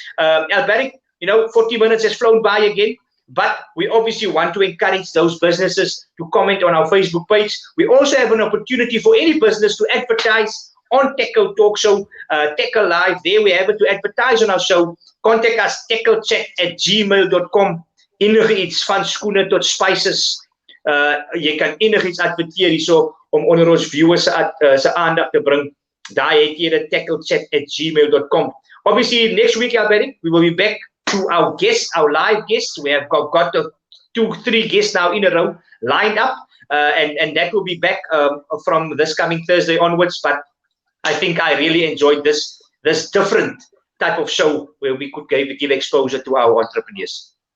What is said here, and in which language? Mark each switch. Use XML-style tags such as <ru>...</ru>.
<en>Alberic, 40 minutes has flown by again. But we obviously want to encourage those businesses to comment on our Facebook page. We also have an opportunity for any business to advertise on Têkkel Talk Show, Tekkel Live. There we have it to advertise on our show. Contact us, tekkelchat@gmail.com.</en> <af>Enige iets van skoene tot spices. Jy kan enigiets adverteer hierso om onder ons viewers se aandag te bring. Daar het jy dit, tekkelchat@gmail.com.</af> <en>Obviously next week, Alberic, we will be back to our guests, our live guests. We have got 2-3 guests now in a row lined up, and that will be back from this coming Thursday onwards. But I think I really enjoyed this different type of show where we could give exposure to our entrepreneurs.</en>